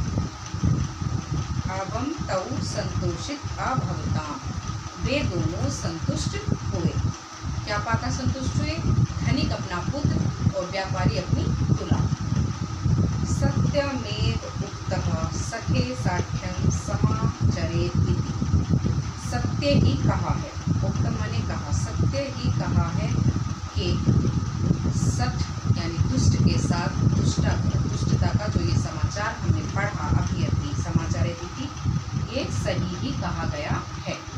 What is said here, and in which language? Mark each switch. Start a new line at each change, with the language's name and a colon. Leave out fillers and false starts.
Sanskrit: तौ संतोषित अभवताम,
Hindi: वे दोनों संतुष्ट हुए। क्या पाकर संतुष्ट हुए? धनिक अपना पुत्र और व्यापारी अपनी तुला।
Sanskrit: सत्यमेव उक्तः सखे साठ्यं समाचरेत् इति।
Hindi: सत्य ही कहा है, उक्तम माने कहा, सत्य ही कहा है कि सठ यानी दुष्ट के साथ दुष्टता का जो ये समाचार हमने पढ़ा अभी समाचरेत् इति, ये सही ही कहा गया है।